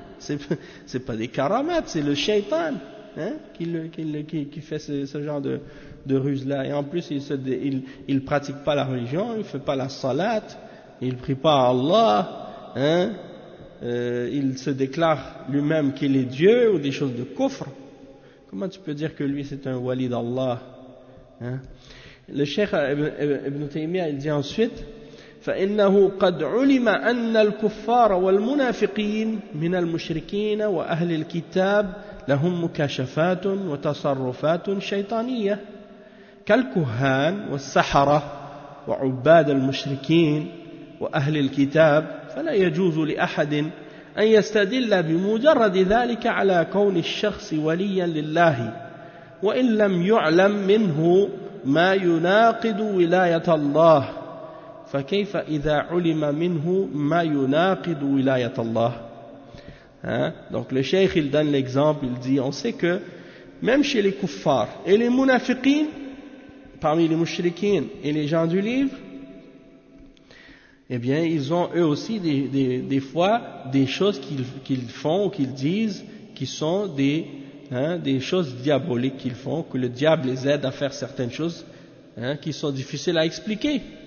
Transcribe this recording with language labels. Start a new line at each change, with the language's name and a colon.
French: C'est pas des karamates, c'est le shaitan, hein, qui fait ce genre de ruse là. Et en plus il pratique pas la religion, il fait pas la salat, il prie pas à Allah, hein, il se déclare lui-même qu'il est Dieu ou des choses de kufr. Comment tu peux dire que lui c'est un wali d'Allah, hein? Le cheikh Ibn Taymiyyah il dit ensuite,
Arabic: فإنه قد علم أن الكفار والمنافقين من المشركين وأهل الكتاب لهم مكاشفات وتصرفات شيطانية كالكهان والسحرة وعباد المشركين وأهل الكتاب فلا يجوز لأحد أن يستدل بمجرد ذلك على كون الشخص وليا لله وإن لم يعلم منه ما يناقض ولاية الله فكيف إذا علم منه ما يناقض ولاية الله.
French: Hein? Donc le cheikh il donne l'exemple, il dit on sait que même chez les kuffars et les munafiqin, parmi les mushrikin et les gens du livre, eh bien ils ont eux aussi des fois des choses qu'ils font ou qu'ils disent qui sont des choses diaboliques qu'ils font, que le diable les aide à faire certaines choses qui sont difficiles à expliquer.